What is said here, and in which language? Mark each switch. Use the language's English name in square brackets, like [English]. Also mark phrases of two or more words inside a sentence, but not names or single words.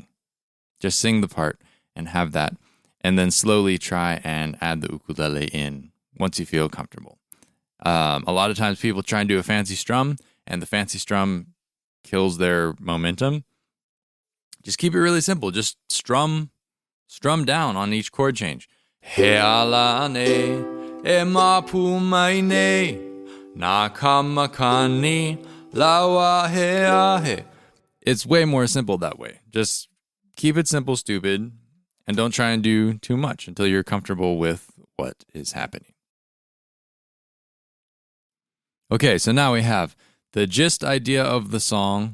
[English] Just sing the part and have that. And then slowly try and add the ukulele in once you feel comfortable. A lot of times people try and do a fancy strum, and the fancy strum kills their momentum. Just keep it really simple. Just strum down on each chord change. [Hawaiian] He ala ne, e ma pu mai ne, na kamakani, laua he a he. [English] It's way more simple that way. Just keep it simple, stupid, and don't try and do too much until you're comfortable with what is happening. Okay, so now we have the gist idea of the song.